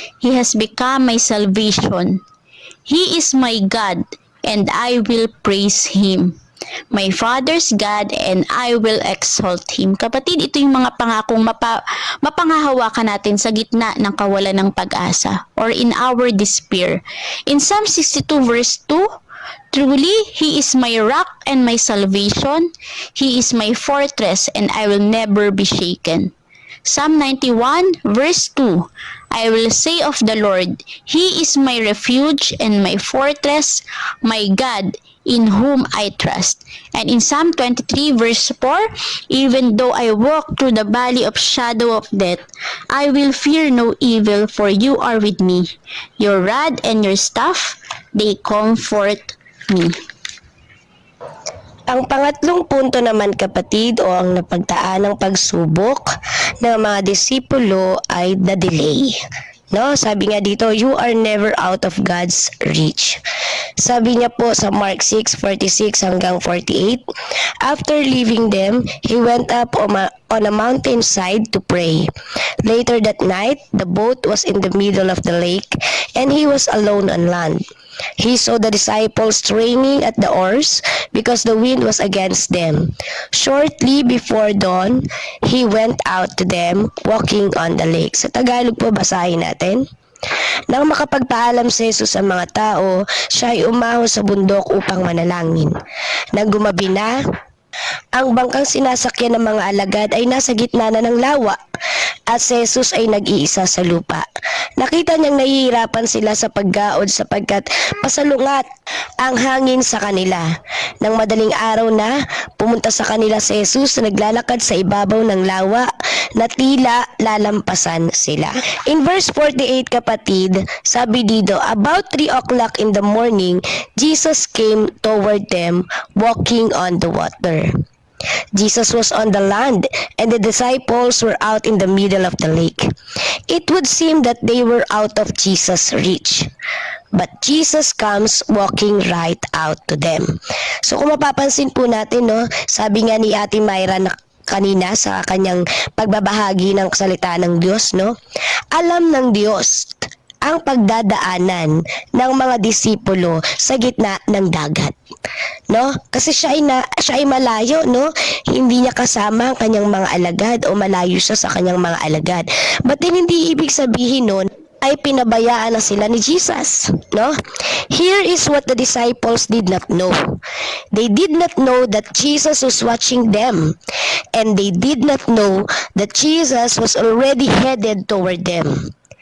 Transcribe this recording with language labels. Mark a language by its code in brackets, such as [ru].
[en] He has become my salvation. He is my God, and I will praise Him. My Father's God, and I will exalt Him." [tl] Kapatid, ito yung mga pangakong mapanghahawakan natin sa gitna ng kawalan ng pag-asa [en] or in our despair. In Psalm 62 verse 2, "Truly, He is my rock and my salvation. He is my fortress, and I will never be shaken." Psalm 91 verse 2, "I will say of the Lord, He is my refuge and my fortress, my God, in whom I trust." And in Psalm 23 verse 4, "Even though I walk through the valley of shadow of death, I will fear no evil, for you are with me. Your rod and your staff, they comfort me." [tl] Ang pangatlong punto naman kapatid o ang napagdaan ng pagsubok ng mga disipulo ay the delay. [en] No, [tl] sabi nga dito, [en] you are never out of God's reach. [tl] Sabi niya po sa Mark 6:46 hanggang 48, [en] "After leaving them, he went up on a mountainside to pray. Later that night, the boat was in the middle of the lake, and he was alone on land. He saw the disciples straining at the oars because the wind was against them. Shortly before dawn, he went out to them walking on the lake." [tl] Sa Tagalog po, basahin natin. Nang makapagpaalam si Jesus sa mga tao, siya ay umahon sa bundok upang manalangin. Nang gumabi na, ang bangkang sinasakyan ng mga alagad ay nasa gitna na ng lawa at si Jesus ay nag-iisa sa lupa. Nakita niyang nahihirapan sila sa paggaod sapagkat pasalungat ang hangin sa kanila. Nang madaling araw na, pumunta sa kanila si Jesus na naglalakad sa ibabaw ng lawa na tila lalampasan sila. [en] In verse 48 [tl] kapatid, sabi dito, [en] "About 3 o'clock in the morning, Jesus came toward them walking on the water." Jesus was on the land and the disciples were out in the middle of the lake. It would seem that they were out of Jesus' reach. But Jesus comes walking right out to them. [tl] So kung mapapansin po natin, no, sabi nga ni Ate Myra na kanina sa kanyang pagbabahagi ng salita ng Diyos, no, alam ng Diyos ang pagdadaanan ng mga disipulo sa gitna ng dagat. No? Kasi siya ay malayo, no? Hindi niya kasama ang kanyang mga alagad o malayo siya sa kanyang mga alagad. But then hindi ibig sabihin nun ay pinabayaan na sila ni Jesus, no? [en] Here is what the disciples did not know. They did not know that Jesus was watching them, and they did not know that Jesus was already headed toward them.